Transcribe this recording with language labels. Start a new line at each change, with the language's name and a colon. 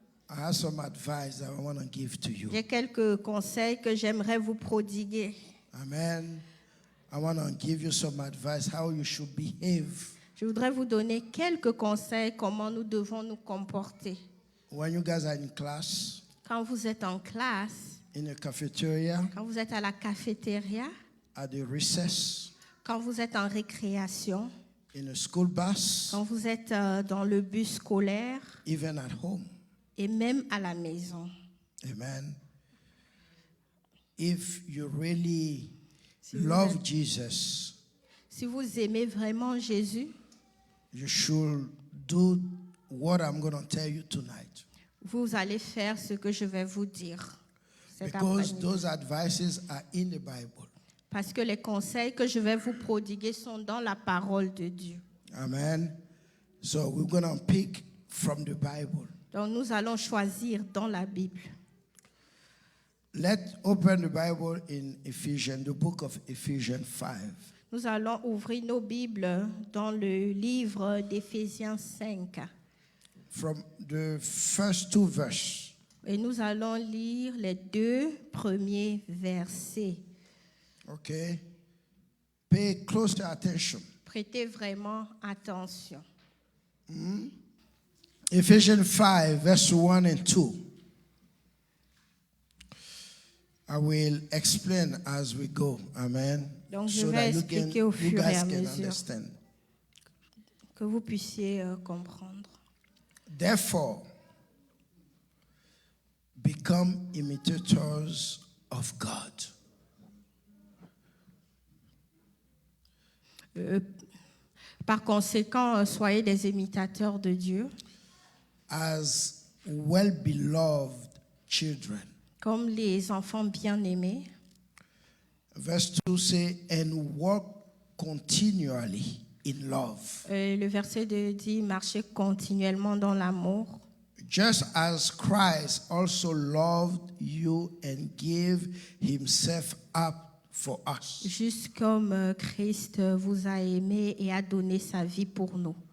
English: I have some advice that I want to give to you.
French: j'ai quelques conseils que j'aimerais vous prodiguer.
English: Amen. I want to give you some advice how you should behave
French: Je voudrais vous donner quelques conseils comment nous devons nous comporter.
English: when you guys are in class,
French: Quand vous êtes en classe,
English: in the cafeteria,
French: quand vous êtes à la cafétéria,
English: at the recess,
French: quand vous êtes en récréation,
English: in a school bus,
French: quand vous êtes dans le bus scolaire
English: even at home.
French: et même à la maison.
English: Amen. If you really love Jesus,
French: Si vous aimez vraiment Jésus,
English: you should do what I'm going to tell you tonight.
French: vous allez faire ce que je vais vous dire cet
English: Because
French: après-midi.
English: those advices are in the Bible.
French: Parce que les conseils que je vais vous prodiguer sont dans la parole de Dieu.
English: Amen. So we're going to pick from the Bible.
French: Donc nous allons choisir dans la Bible.
English: Let's open the Bible in Ephesians, the book of Ephesians 5.
French: Nous allons ouvrir nos Bibles dans le livre d'Éphésiens 5.
English: From the first two verses.
French: Et nous allons lire les 2 premiers versets.
English: Okay? Pay close attention.
French: Prêtez vraiment attention.
English: Ephesians 5, verse 1 and 2. I will explain as we go. Amen.
French: Donc, je vais expliquer au fur et à mesure
English: understand.
French: que vous puissiez comprendre.
English: Therefore, become imitators of God.
French: Par conséquent, soyez des imitateurs de Dieu.
English: As well-beloved children.
French: Comme les enfants bien-aimés.
English: Verse 2 say, and walk continually in love.
French: Le verset 2 dit, marchez continuellement dans l'amour.
English: Just as Christ also loved you and gave himself up for us.
French: Juste comme Christ vous a aimé et a donné sa vie pour nous.